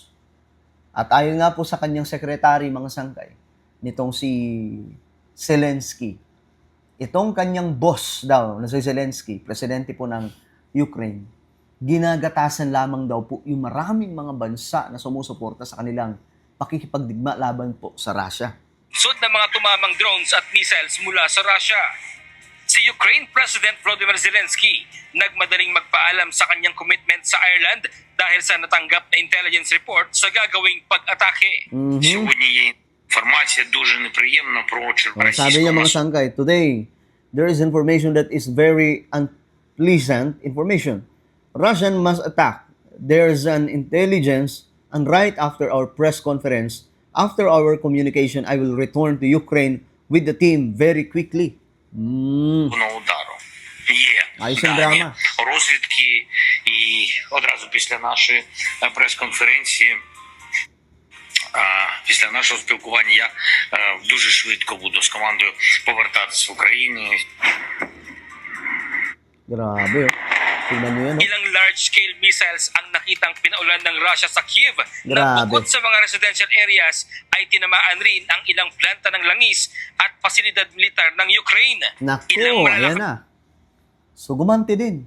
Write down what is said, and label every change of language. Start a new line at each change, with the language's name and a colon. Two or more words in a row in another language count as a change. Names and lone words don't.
Filipino: At ayon nga po sa kanyang sekretary, mga sangkay, nitong si Zelensky, itong kanyang boss daw, na si Zelensky, presidente po ng Ukraine, ginagatasan lamang daw po yung maraming mga bansa na sumusuporta sa kanilang pakikipagdigma laban po sa Russia. Sud ng mga tumamang drones at missiles mula sa Russia. Si Ukraine President Volodymyr Zelensky nagmadaling magpaalam sa kanyang commitment sa Ireland dahil sa natanggap na
English: intelligence report
Filipino: sa gagawing pag-atake.
Ukrainian: Сьогодні є інформація дуже неприємна про
Filipino: Sabi niya mga sangkay,
English: today there is information that is very unpleasant information. Russian must attack. There's an intelligence, and right after our press conference, after our communication, I will return to Ukraine with the team very quickly.
Ukrainian: на удару. Є
Filipino: Ayos ang
Ukrainian: дані
Filipino: drama.
Ukrainian: розвідки, і одразу після нашої прес-конференції, після нашого спілкування, я дуже швидко буду з командою повертатись в Україну.
Filipino: Grabe, oh. Tingnan nyo yan, oh. Ilang
English: large-scale missiles
Filipino: ang nakitang pinaulan ng Russia sa Kyiv na Grabe. bukod sa mga
English: residential areas
Filipino: ay tinamaan rin ang ilang planta ng langis at pasilidad militar ng Ukraine. Naku, ayan na. So, gumanti din.